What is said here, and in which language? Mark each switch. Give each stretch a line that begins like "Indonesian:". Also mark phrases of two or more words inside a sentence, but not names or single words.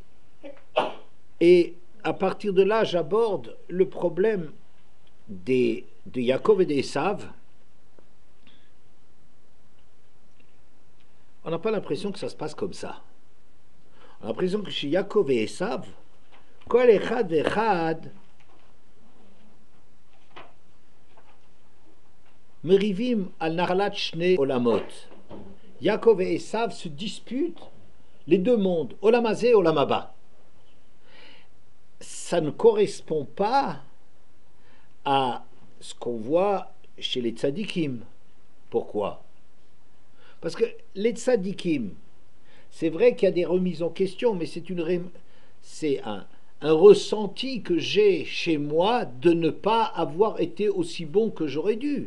French: Et à partir de là, j'aborde le problème de Yaakov et d'Esav. On n'a pas l'impression que ça se passe comme ça. On a l'impression que chez Yaakov et Esav,
Hebrew: כל אחד ואחד מריבים על נחלת שני עולמות.
French: Yaakov et Esav se disputent les deux mondes,
Hebrew: עולם הזה
French: et
Hebrew: עולם הבא.
French: Ça ne correspond pas à ce qu'on voit chez les tzadikim. Pourquoi? Parce que les tzadikim, c'est vrai qu'il y a des remises en question, mais c'est un ressenti que j'ai chez moi de ne pas avoir été aussi bon que j'aurais dû.